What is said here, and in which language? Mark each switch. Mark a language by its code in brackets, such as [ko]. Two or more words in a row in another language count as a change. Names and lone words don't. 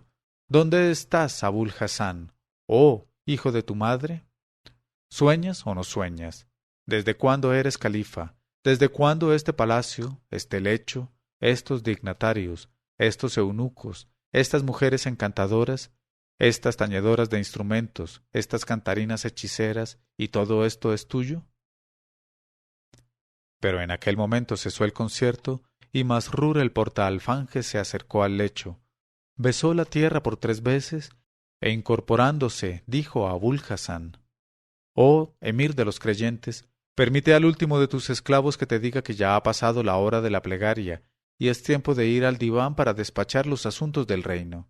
[es] ¿Dónde estás, Abul Hassan? Oh, hijo de tu madre. ¿Sueñas o no sueñas? ¿Desde cuándo eres califa? ¿Desde cuándo este palacio, este lecho, estos dignatarios, estos eunucos, estas mujeres encantadoras, estas tañedoras de instrumentos, estas cantarinas hechiceras, y todo esto es tuyo?» Pero en aquel momento cesó el concierto, y Masrur el portaalfanje se acercó al lecho, besó la tierra por 3 veces, e incorporándose dijo a Abul Hassan: «Oh, emir de los creyentes, permite al último de tus esclavos que te diga que ya ha pasado la hora de la plegaria, y es tiempo de ir al diván para despachar los asuntos del reino».